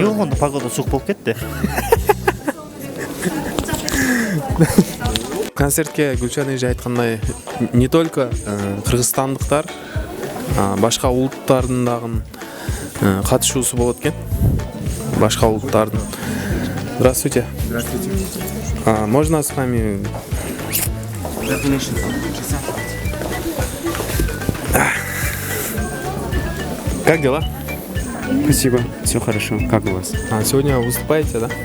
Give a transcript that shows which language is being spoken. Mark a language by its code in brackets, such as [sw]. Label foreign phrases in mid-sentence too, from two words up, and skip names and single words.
[ky] Не болгондо погода суык болуп кетти. Концертке Гүлчан эже айткандай, [ru] не только [ky] кыргызстандыктар, башка улуттардын дагы катышуусу болот экен. Башка улуттардын. [ru] Здравствуйте. Здравствуйте. Можно с вами? Как дела? Спасибо, все хорошо. Как у вас? Сегодня вы выступаете, да?